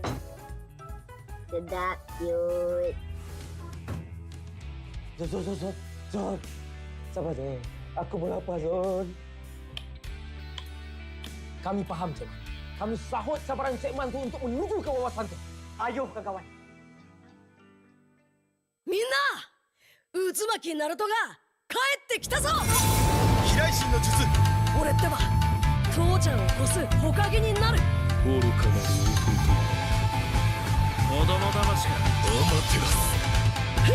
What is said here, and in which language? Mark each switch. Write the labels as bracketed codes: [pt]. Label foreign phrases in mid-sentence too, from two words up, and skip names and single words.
[ms] Sedap, cute. Zon. Sabar Zon. Aku pun lapar Zon. Kami faham Zon. Kami sahut cabaran segmen tu untuk menuju ke wawasan tu. Ayo kawan. [ja] みんな渦巻きナルトが帰ってきたぞ。飛来神の術。俺ってば父ちゃんを越す火影になる。愚かなる子供騙しが待ってます。